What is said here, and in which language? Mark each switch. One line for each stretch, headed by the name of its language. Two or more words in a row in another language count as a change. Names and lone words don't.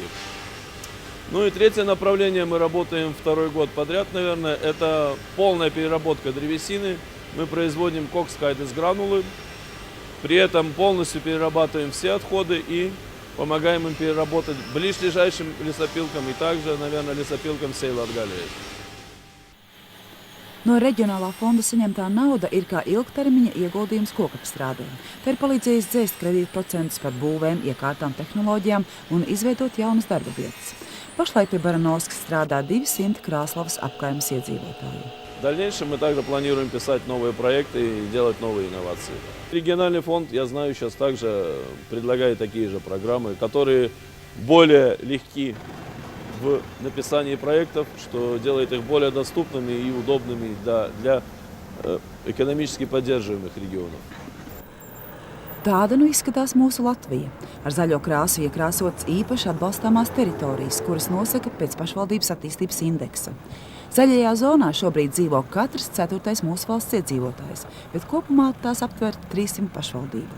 Russian: Ну и третье направление, мы работаем 2-й год подряд, наверное, это полная переработка древесины. Мы производим кокскайт из гранулы, при этом полностью перерабатываем все отходы и помогаем им переработать ближайшим лесопилкам и также, наверное, лесопилкам всей Latgalijas.
Latvian: No reģionālā fonda saņemtā nauda ir kā ilgtermiņa ieguldījums kokapstrādē. Tā ir palīdzējis dzēst kredītprocentus par būvēm, iekārtām, tehnoloģijām un izveidot jaunas darba vietas. Pašlaik pie Baranovskis strādā 200 Krāslavas apkaimes iedzīvotāji.
Russian: В дальнейшем мы также планируем писать новые проекты и делать новые инновации. Региональный фонд, я знаю, сейчас также предлагает такие же программы, которые более легки в написании проектов, что делает их более доступными и удобными для экономически поддерживаемых регионов.
Latvian: Tāda nu izskatās mūsu Latvija. Ar zaļo krāsu iekrāsotas īpaši atbalstāmās teritorijas, kuras nosaka pēc pašvaldības attīstības indeksa. Zaļajā zonā šobrīd dzīvo katrs 4. mūsu valsts iedzīvotājs, bet kopumā tās aptver 300 pašvaldību.